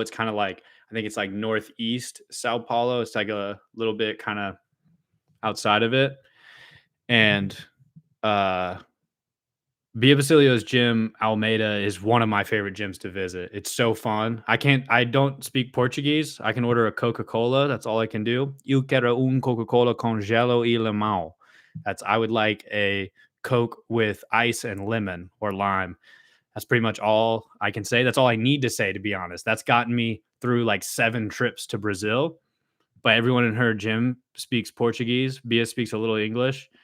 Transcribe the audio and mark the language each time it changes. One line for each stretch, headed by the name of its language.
English: It's kind of like, I think it's like northeast Sao Paulo. It's like a little bit kind of outside of it. And Bia Basilio's gym, Almeida, is one of my favorite gyms to visit. It's so fun. I don't speak Portuguese. I can order a Coca-Cola. That's all I can do.
Portuguese: Eu quero Coca-Cola com gelo e limão.
English: I would like a Coke with ice and lemon or lime. That's pretty much all I can say. That's all I need to say, to be honest. That's gotten me through like 7 trips to Brazil. But everyone in her gym speaks Portuguese. Bia speaks a little English.